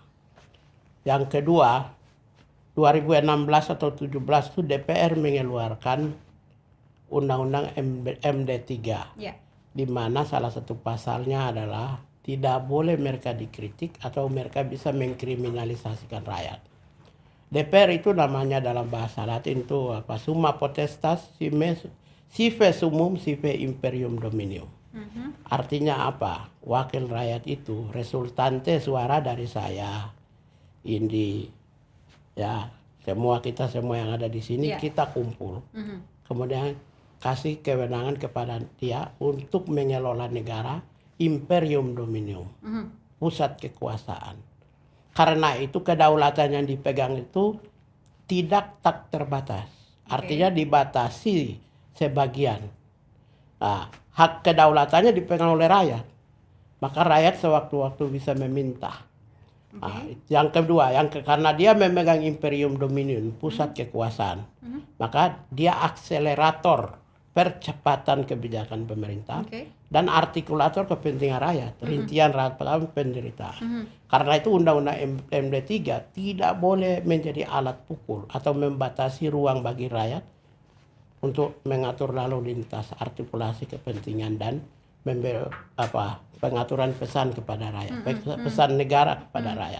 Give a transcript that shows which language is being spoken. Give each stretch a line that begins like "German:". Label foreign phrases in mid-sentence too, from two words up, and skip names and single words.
Indonesian: Yang kedua, 2016 atau 17 itu DPR mengeluarkan Undang-Undang MD3. Di mana salah satu pasalnya adalah tidak boleh mereka dikritik atau mereka bisa mengkriminalisasikan rakyat. DPR itu namanya dalam bahasa Latin itu
Latin: summa potestas sive summum sive imperium dominium.
Indonesian: Artinya apa? Wakil rakyat itu resultante suara dari saya, Indi, ya semua yang ada di sini kita kumpul. Kemudian kasih kewenangan kepada dia untuk mengelola negara,
Latin: imperium dominium,
Indonesian: pusat kekuasaan. Karena itu kedaulatan yang dipegang itu tidak tak terbatas. Artinya dibatasi sebagian. Nah, hak kedaulatannya dipegang oleh rakyat. Maka rakyat sewaktu-waktu bisa meminta. Nah, yang kedua, karena dia memegang
Latin: imperium dominium,
Indonesian: pusat kekuasaan, maka dia akselerator percepatan kebijakan pemerintah dan artikulator kepentingan rakyat, rincian rakyat penderitaan. Karena itu Undang-Undang MD3 tidak boleh menjadi alat pukul atau membatasi ruang bagi rakyat untuk mengatur lalu lintas, artikulasi kepentingan dan pengaturan pesan kepada rakyat, pesan negara kepada rakyat.